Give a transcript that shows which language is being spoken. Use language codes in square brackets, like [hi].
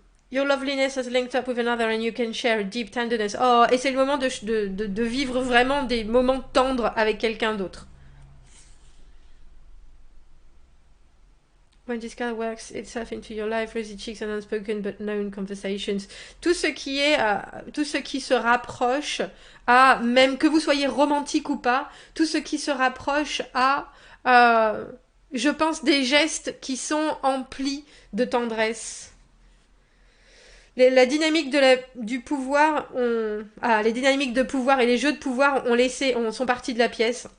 [en] Your loveliness has linked up with another and you can share deep tenderness. [fr] Oh, et c'est le moment de vivre vraiment des moments tendres avec quelqu'un d'autre. [en] When this card works itself into your life, rosy cheeks and unspoken but known conversations. [fr] Tout ce qui se rapproche à, même que vous soyez romantique ou pas, tout ce qui se rapproche à, je pense, des gestes qui sont emplis de tendresse. La dynamique du pouvoir, les dynamiques de pouvoir et les jeux de pouvoir sont partis de la pièce.